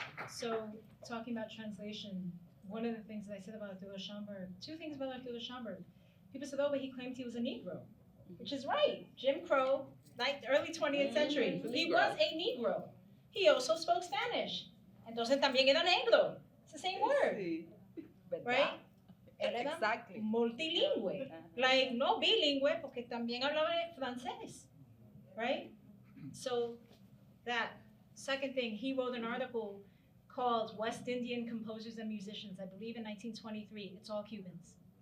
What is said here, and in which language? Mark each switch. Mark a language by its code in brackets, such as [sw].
[en] So, talking about translation, one of the things that I said about Arturo Schomburg, two things about Arturo Schomburg. People said, oh, but he claimed he was a Negro, which is right. Jim Crow, like the early 20th century, he was a Negro. He also spoke Spanish. Entonces también era negro. It's the same word, right? [es] Era multilingüe, like no bilingüe, porque también hablaba francés, right? [en] So that second thing, he wrote an article called West Indian Composers and Musicians, I believe in 1923. It's all Cubans.